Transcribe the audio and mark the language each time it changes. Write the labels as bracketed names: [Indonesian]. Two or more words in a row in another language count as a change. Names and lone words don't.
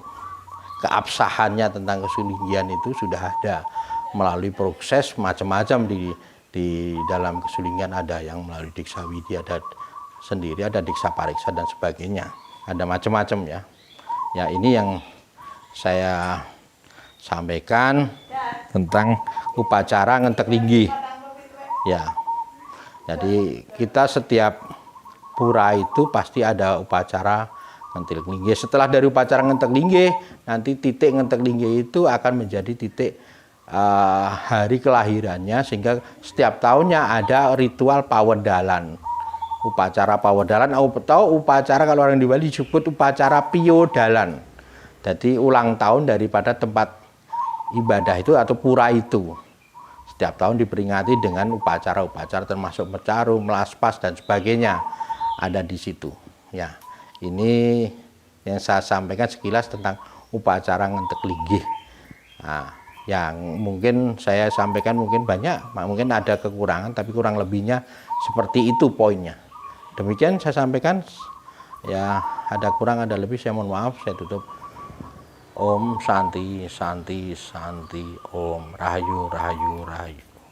[Indonesian] Keabsahannya tentang kesulinggian itu sudah ada melalui proses macam-macam di dalam kesulinggian, ada yang melalui diksa widi, ada sendiri, ada diksa pariksa dan sebagainya, ada macam-macam ya. Ya, ini yang saya sampaikan tentang upacara ngentek linggih. Ya, jadi kita setiap pura itu pasti ada upacara ngentek linggih. Setelah dari upacara ngentek linggih, nanti titik ngentek linggih itu akan menjadi titik hari kelahirannya, sehingga setiap tahunnya ada ritual pawedalan. Upacara pawedalan atau upacara kalau orang di Bali disebut upacara piodalan. Jadi ulang tahun daripada tempat ibadah itu atau pura itu. Setiap tahun diperingati dengan upacara-upacara termasuk mecaru, melaspas dan sebagainya ada di situ. Ya. Ini yang saya sampaikan sekilas tentang upacara ngentek linggih. Nah, yang mungkin saya sampaikan mungkin banyak, mungkin ada kekurangan, tapi kurang lebihnya seperti itu poinnya. Demikian saya sampaikan. Ya, ada kurang ada lebih saya mohon maaf, saya tutup. [Sanskrit] Om Santi Santi Santi, [Javanese] Om Rahayu Rahayu Rahayu.